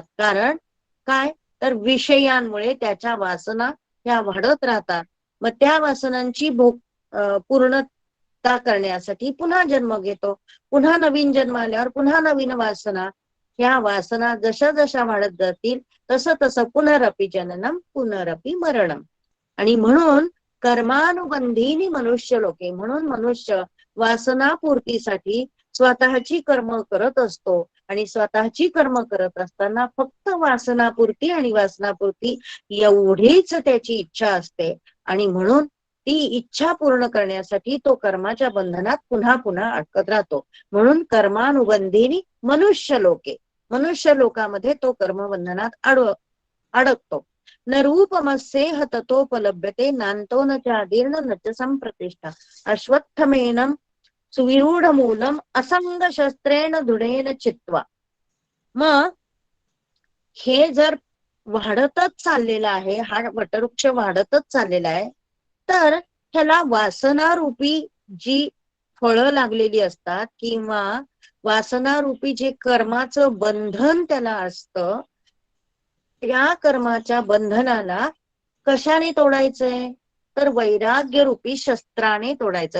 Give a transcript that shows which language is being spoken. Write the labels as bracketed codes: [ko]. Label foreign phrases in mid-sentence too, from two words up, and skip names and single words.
[mr] कारण काय, तर विषयांमुळे त्याच्या वासना ह्या वाढत राहतात. मग त्या वासनांची पूर्णता करण्यासाठी पुन्हा जन्म घेतो. पुन्हा नवीन जन्म आल्यावर पुन्हा नवीन वासना, ह्या वासना जशा जशा वाढत जातील तसं तसं [sa] पुनरपि जननम पुनरपि मरणम. [mr] आणि म्हणून [sa] कर्मानुबंधीनी मनुष्य लोके, [mr] म्हणून मनुष्य वासनापूर्तीसाठी स्वतःची कर्म करत असतो. आणि स्वतःची कर्म करत असताना फक्त वासनापूर्ती आणि वासनापूर्ती एवढीच त्याची इच्छा असते. आणि म्हणून ती इच्छा पूर्ण करण्यासाठी तो कर्माच्या बंधनात पुन्हा पुन्हा अडकत राहतो. म्हणून [sa] कर्मानुबंधीनी मनुष्य लोके, [mr] मनुष्य लोकामध्ये तो कर्मबंधनात अडकतो. [sa] न रूपमस्येह ततोपलभ्यते नांतो न चादीर्ण न च संप्रतिष्ठा. अश्वत्थमेनं सुविरूढ मूलम असंग शस्त्रेण दृढेन चित्वा. [mr] मग हे जर वाढतच चाललेला आहे, हा वटवृक्ष वाढतच चाललेला आहे, तर ह्याला वासनारूपी जी फळं लागलेली असतात किंवा वासनारूपी जे कर्माचं बंधन त्याला असतं, या कर्माच्या बंधनाला कशाने तोडायचंय, तर वैराग्य रूपी शस्त्राने तोडायचं.